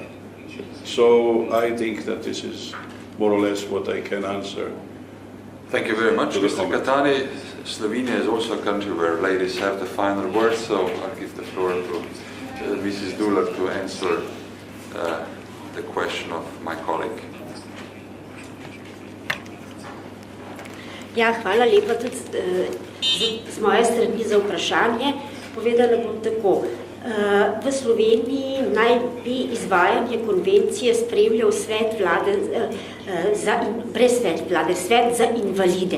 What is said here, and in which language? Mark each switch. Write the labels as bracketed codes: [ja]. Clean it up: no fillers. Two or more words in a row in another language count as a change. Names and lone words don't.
[en] So I think that this is more or less what I can answer. Thank you very much, Mr. Cattani. Slovenia is also a country where ladies have the final word, so I'll give the floor to Mrs. Duller to answer the question of my colleague. [sl] Ja, hvala lepa tudi z moje strani za vprašanje. Povedala bom tako. V Sloveniji naj bi izvajanje konvencije spremljal svet vlade, svet za invalide.